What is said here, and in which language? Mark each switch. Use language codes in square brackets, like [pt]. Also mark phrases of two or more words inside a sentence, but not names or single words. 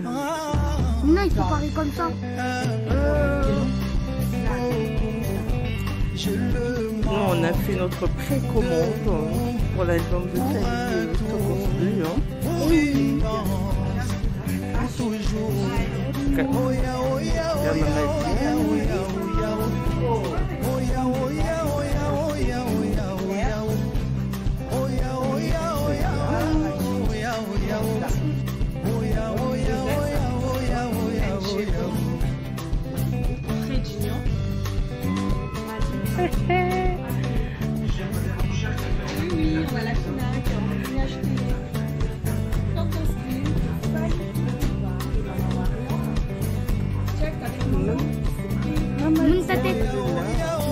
[fr] Non, il faut parler comme ça. Nous, on a fait notre précommande pour l'album de Fally Tokos 2. Une danse, pour toujours. Okay. Oh ya, oh ya, oh ya, oh ya, oh ya, oh ya, oh ya, oh ya, oh ya, oh ya, oh ya, oh ya, oh ya, oh ya, oh ya, oh ya, oh ya, oh ya, oh ya, oh ya. Oui, on va à la FNAC, on va venir acheter ton costume. Check avec maman.